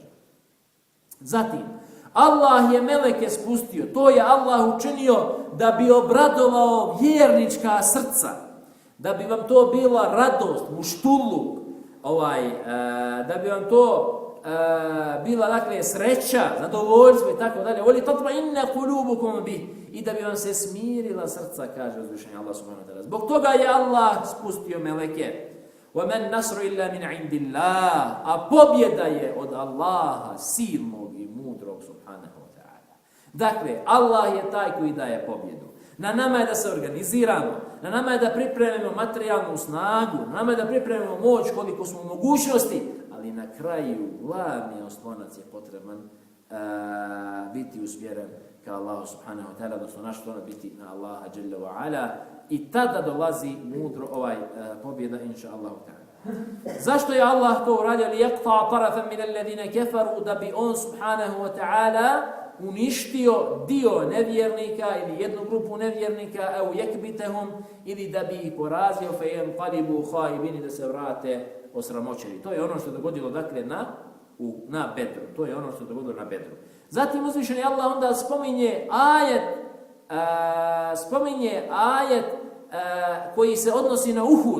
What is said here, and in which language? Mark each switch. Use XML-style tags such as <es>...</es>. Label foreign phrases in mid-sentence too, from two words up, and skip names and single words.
<bs>Zatim, Allah je meleke spustio, to je Allah učinio da bi obradovao vjernička srca, da bi vam to bila radost, muštuluk, da bi vam to bila, dakle, sreća, zadovoljstvo i tako dalje.</bs> <ar>ولتطمئن قلوبكم به,</ar> <bs>i da bi vam se smirila srca, kaže uzvišeni Allah</bs> <ar>سبحانه وتعالى.</ar> <bs>Zbog toga je Allah spustio meleke.</bs> <ar>وَمَنْ نَصْرُ إِلَّا مِنْ عِنْدِ اللَّهِ,</ar> <bs>a pobjeda je od Allaha, silnog i mudrog</bs> <ar>سبحانه وتعالى.</ar> <bs>Dakle, Allah je taj koji daje pobjedu. Na nama je da se organiziramo, na nama je da pripremimo materijalnu snagu, na nama je da pripremimo moć koliko smo u mogućnosti, ali na kraju glavni oslonac je potreban biti usmjeren ka Allahu</bs> <ar>سبحانه وتعالى,</ar> <bs>odnosno naš oslonac biti na Allaha</bs> <ar>جل وعلا,</ar> <bs>i tada dolazi mudro pobjeda,</bs> <ar>إن شاء الله تعالى.</ar> <bs>Zašto je Allah to uradio?</bs> <ar>ليقطع طرفا من الذين كفروا,</ar> <bs>da bi on</bs> <ar>سبحانه وتعالى</ar> <bs>uništio dio nevjernika ili jednu grupu nevjernika,</bs> <ar>أو يكبتهم,</ar> <bs>ili da bi ih porazio,</bs> <ar>فينقلبوا خائبين,</ar> <bs>da se vrate osramoćeni. To je ono što je dogodilo, dakle, na Bedru. To je ono što je dogodilo na Bedru. Zatim uzvišeni Allah onda spominje ajet koji se odnosi na Uhud.</bs>